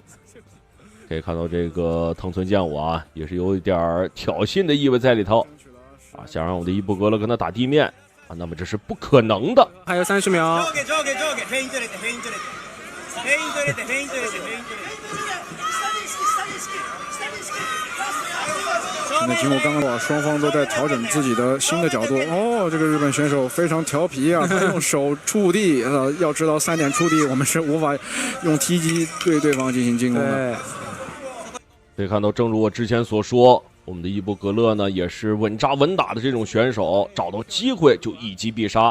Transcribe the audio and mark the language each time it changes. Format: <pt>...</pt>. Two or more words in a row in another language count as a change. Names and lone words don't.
<zh>可以看到这个藤村健吾啊，也是有一點挑釁的意味在裡頭啊，想讓我們的伊布格勒跟他打地面啊，那麼這是不可能的。還有30秒。那經過剛剛雙方都在調整自己的新的角度。這個日本選手非常調皮啊，他用手觸地，要知道3點觸地，我們是無法用踢擊對對方進行進攻的。可以看到，正如我之前所說，我們的伊布格勒呢也是穩扎穩打的這種選手，找到機會就一擊必殺。</zh>